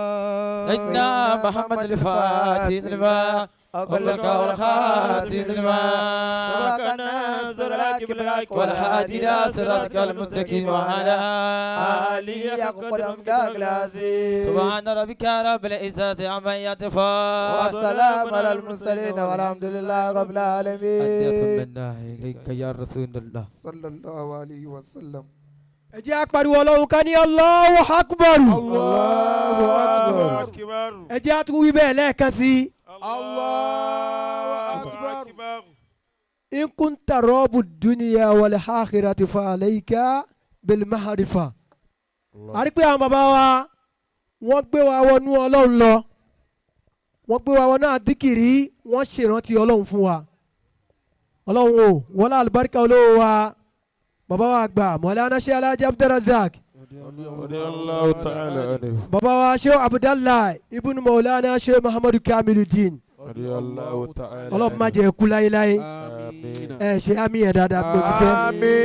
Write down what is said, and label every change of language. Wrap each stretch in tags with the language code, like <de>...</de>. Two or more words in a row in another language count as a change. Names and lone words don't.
<ar>سيدنا محمد الفاتح لما أغلق والخاتم لما سبق الناصر لك بالحق والهادي إلى صراطك المستقيم وعلى آله أقدم العظيم سبحان ربك رب العزة عما يصفون والسلام على المرسلين والحمد لله رب العالمين إليك يا رسول الله صلى الله عليه وسلم.</ar> <yo>ẹ jẹ́ apariwo Ọlọ́run ká ní</yo> <ar>الله أكبر. الله أكبر.</ar> <yo>ẹ jẹ́ àtúwò wí bẹ́ẹ̀ lẹ́ẹ̀kan sí i.</yo> <ar>الله أكبر. إن كنت رب دنيا والآخرة فعليك بالمعرفة.</ar> <yo>a rí pé àwọn bàbá wa wọ́n gbé wa wọnú Ọlọ́run lọ wọ́n gbé wa wọnú àdìkìrí wọ́n ṣèrántí Ọlọ́run fún wa. Ọlọ́run o wọlé àlùbáríkà olówó wa bàbá wa àgbà Mawlana Sheikh Alhaji Abdulrazak</yo> <ar>رضي الله تعالى عنه.</ar> <yo>bàbá wa Sheikh Abdallah ibn Mawlana Sheikh Muhammadu Kamiluddin</yo> <ar>رضي الله تعالى.</ar> <yo>Ọlọ́run má jẹ́ kú láéláé Àmín. ẹ ṣe àmì ẹ̀ dáadáa pé o ti fẹ́. Àmín.</yo>